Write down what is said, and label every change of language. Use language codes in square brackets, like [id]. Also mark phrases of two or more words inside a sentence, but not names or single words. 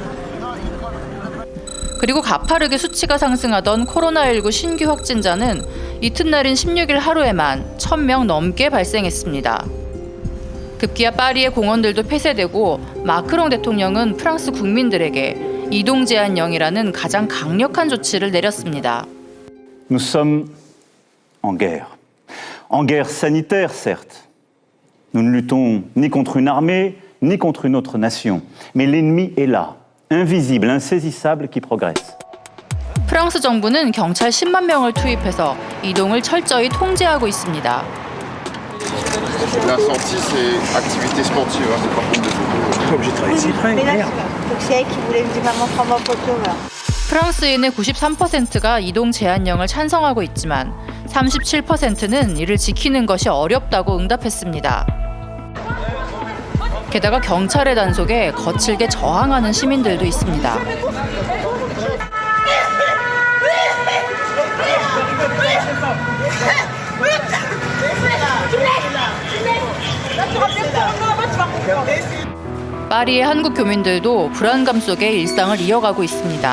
[ko] 그리고 가파르게 수치가 상승하던 코로나19 신규 확진자는 이튿날인 16일 하루에만 1,000명 넘게 발생했습니다. 급기야 파리의 공원들도 폐쇄되고 마크롱 대통령은 프랑스 국민들에게 이동 제한령이라는 가장 강력한 조치를 내렸습니다. [fr] Nous sommes en guerre. En guerre sanitaire, certes, Nous ne luttons ni contre une armée, ni contre une autre nation. Mais l'ennemi est là, invisible, insaisissable, qui progresse. [ko] 프랑스 정부는 경찰 10만 명을 투입해서 이동을 철저히 통제하고 있습니다. [fr] La sortie, c'est activité sportive, c'est pas comme de football. Obligé de travailler ici. [ko] 프랑스인의 93%가 이동 제한령을 찬성하고 있지만 37%는 이를 지키는 것이 어렵다고 응답했습니다. 게다가 경찰의 단속에 거칠게 저항하는 시민들도 있습니다. 파리의 한국 교민들도 불안감 속에 일상을 이어가고 있습니다.